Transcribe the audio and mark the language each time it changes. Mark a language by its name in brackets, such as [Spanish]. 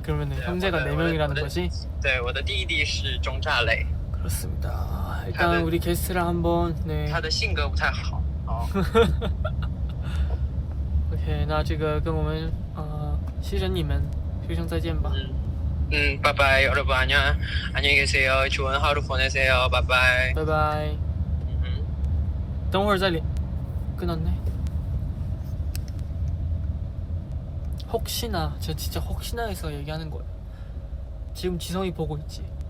[Korean] 그러면은 형제가 4명이라는 거지? 네, [Chinese] 我的弟弟是钟炸雷。 [Korean] 그렇습니다. 일단 우리 게스트랑 한번 네. [Chinese] 他的性格不太好。 OK， 那这个跟我们牺牲你们说声再见吧。拜拜 [Korean] 여러분 안녕히 계세요. 좋은 하루 보내세요. [Chinese] 拜拜。拜拜。等会儿再连。 [Korean] 끊었네. 혹시나, 제가 진짜 혹시나 해서 얘기하는 거예요. 지금 지성이 보고 있지?